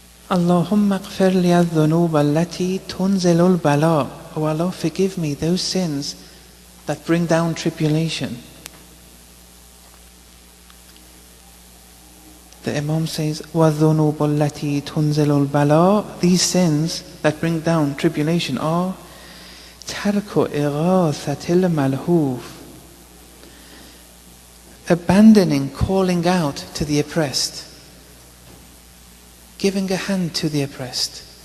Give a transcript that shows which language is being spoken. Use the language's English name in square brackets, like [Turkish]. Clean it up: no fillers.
[Arabic] Allahumma اغفر لي الذنوب التي تنزل البلاء. [English] Oh Allah, forgive me those sins that bring down tribulation. The Imam says, [Arabic] وَالذُّنُوبُ الَّتِي تُنزِلُ الْبَلَاء. [English] These sins that bring down tribulation are [Arabic] تَرْكُ إِغَاثَةِ الْمَلْهُوفِ. [English] Abandoning calling out to the oppressed. Giving a hand to the oppressed.